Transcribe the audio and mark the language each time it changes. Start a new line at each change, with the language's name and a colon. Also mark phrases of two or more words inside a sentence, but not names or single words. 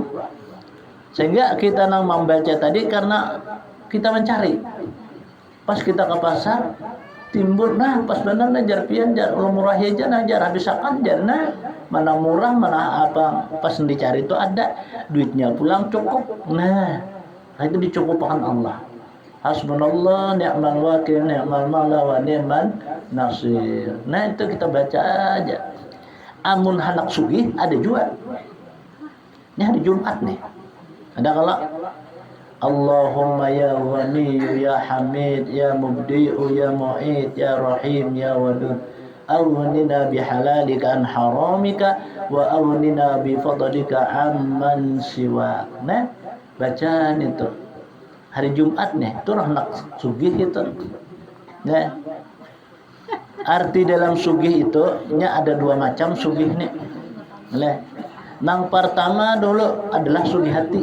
Banjar: Sehingga kita nang membaca tadi karena kita mencari. Pas kita ke pasar timbul pas benar najar pian jar kalau murah aja najar habis akan jar mana murah mana apa pas dicari itu ada duitnya pulang cukup itu dicukupkan Allah.
Arabic: حسبنا الله نعم الوكيل نعم المولى ونعم النصير.
Banjar: Itu kita baca aja. Amun hanak sugih ada juga. Ini hari Jumat nih. Ada kalau
Arabic: اللهم يا غني يا حميد يا مبدئ يا معيد يا رحيم يا ودود أغننا بحلالك عن حرامك وأغننا بفضلك عمن سوى.
Banjar: Bacaan itu hari Jumat nih itu nak sugih itu. Arti dalam sugih itu ada dua macam sugih nih. Nang pertama dulu adalah sugih hati.